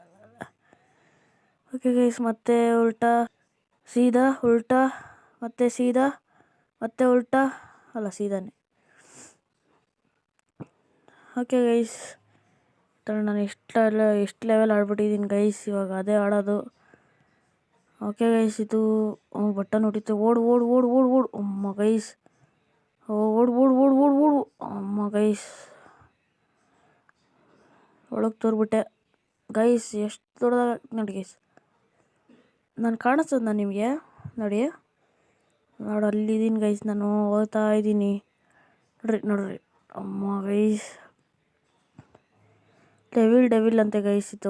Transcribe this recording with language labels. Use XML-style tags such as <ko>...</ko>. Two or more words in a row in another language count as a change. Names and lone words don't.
<en>okay guys,</en> <kn>ಮತ್ತೆ ಉಲ್ಟಾ, ಸೀದಾ, ಉಲ್ಟಾ, ಮತ್ತೆ ಸೀದಾ, ಮತ್ತೆ ಉಲ್ಟಾ, ಅಲ್ಲ ಸೀದಾನೆ.</kn> <en>okay guys,</en> <kn>ನಾನು ಎಷ್ಟು ಲೆವೆಲ್ ಆಡ್ಬಿಟ್ಟಿದ್ದೀನಿ ಗೈಸ್, ಇವಾಗ ಅದೇ ಆಡೋದು.</kn> <en>okay guys,</en> <kn>ಇದು ಬಟನ್ ಹೊಡಿತು. ಓಡು ಓಡು ಓಡು ಓಡು ಓಡು ಅಮ್ಮ ಗೈಸ್, ಓಡು ಓಡು ಓಡು ಓಡು ಓಡು ಅಮ್ಮ ಗೈಸ್, ಒಳಗೆ ತೋರ್ಬಿಟ್ಟೆ ಗೈಸ್. ಎಷ್ಟು ದೊಡ್ಡದಾಗ ನೋಡಿ ಗೈಸ್, ನಾನು ಕಾಣಿಸ್ತದ ನಿಮಗೆ? ನೋಡಿ ಅಲ್ಲಿದ್ದೀನಿ ಗೈಸ್, ನಾನು ಹೋಗ್ತಾ ಇದ್ದೀನಿ. ನೋಡ್ರಿ ಅಮ್ಮ ಗೈಸ್, ಡೆವಿಲ್ ಅಂತೆ ಗೈಸ್ ಇದು.</kn>